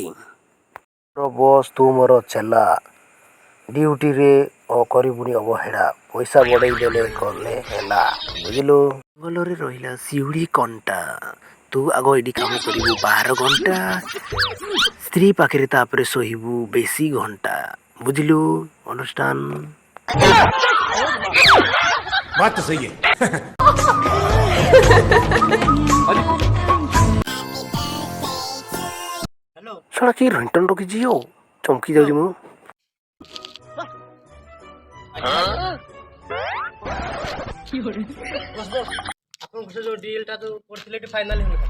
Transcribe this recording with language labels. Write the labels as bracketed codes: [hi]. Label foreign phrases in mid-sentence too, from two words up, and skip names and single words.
[or] ବସ୍ ତୁ ମୋର ଚେଲା, ଡ୍ୟୁଟିରେ କରିବୁନି ଅବହେଳା। ପଇସା ବଢ଼େଇ ଦେଲେ କଲେ ହେଲା, ବୁଝିଲୁ? ଭଲରେ ରହିଲା ଶିଉଳି କଣ୍ଟା। ତୁ ଆଗ ଏଇଠି କାମ କରିବୁ 12 ଘଣ୍ଟା, ସ୍ତ୍ରୀ ପାଖରେ ତାପରେ ଶୋଇବୁ ବେଶୀ ଘଣ୍ଟା, ବୁଝିଲୁ? ଅଣ୍ଡରଷ୍ଟାଣ୍ଡ? [hi] बात तो सही है। [or] ଶଳା କି ରିଟର୍ନ ରଖିଛି ଆଉ ଚମକି ଯାଉଛି ମୁଁ। ଆପଣଙ୍କ ସେ ଯୋଉ ଡିଲଟା ଯୋଉ କରିଥିଲେ ଏଠି ଫାଇନାଲ ହେଇଗଲା।